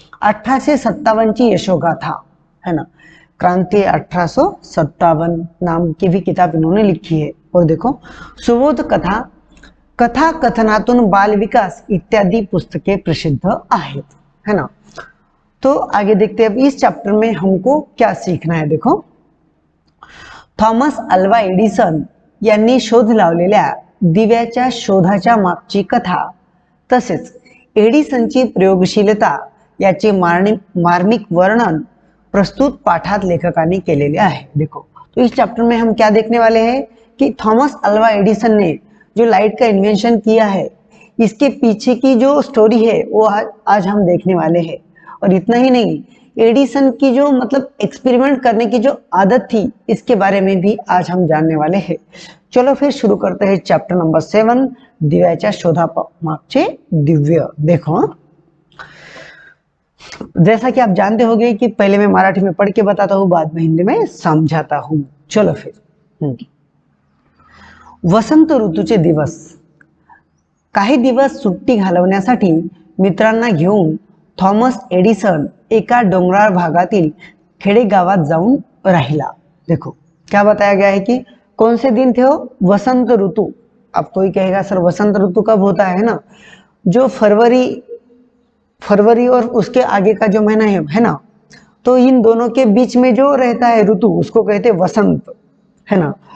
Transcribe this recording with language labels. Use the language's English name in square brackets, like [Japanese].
[Hindi] 1857 की यशोगाथा, है ना, क्रांति 1857 नाम की भी किताब इन्होंने लिखी है। और देखो, [Marathi] सुबोध कथा, कथा कथनातून बाल विकास इत्यादि पुस्तकें प्रसिद्ध आहेत, [Hindi] है ना। तो आगे देखते हैं अब इस चैप्टर में हमको क्या सीखना है। [Marathi] देखो, थॉमस अल्वा एडिसन यांनी शोध लावलेल्या दिव्याच्या शोधाच्या मागची कथा तसेच एडिसनची प्रयोगशीलता याचे मार्मिक वर्णन प्रस्तुत पाठात लेखकांनी केलेले आहे। [Hindi] देखो, तो इस चैप्टर में हम क्या देखने वाले हैं कि थॉमस अल्वा एडिसन ने जो लाइट का इन्वेंशन किया है, इसके पीछे की जो स्टोरी है वो आज हम देखने वाले हैं। और इतना ही नहीं, एडिसन की जो मतलब एक्सपेरिमेंट करने की जो आदत थी, इसके बारे में भी आज हम जानने वाले हैं। चलो फिर शुरू करते हैं चैप्टर नंबर 7, दिव्याच्या शोधामागचे दिव्य। देखो, जैसा कि आप जानते होंगे कि पहले मैं मराठी में पढ़ के बताता हूँ, बाद में हिंदी में समझाता हूँ। चलो फिर। [Marathi] वसंत ऋतूचे दिवस, काही दिवस सुट्टी घालवण्यासाठी मित्रांना घेऊन थॉमस एडिसन एका डोंगराळ भागातील खेडेगावात जाऊन राहिला। [Hindi] देखो, क्या बताया गया है कि कौन से दिन थे वो? वसंत ऋतु। अब कोई कहेगा सर वसंत ऋतु कब होता है ना, जो फरवरी और उसके आगे का जो महीना है ना, तो इन दोनों के बीच में जो रहता है ऋतु, उसको कहते हैं वसंत, है ना।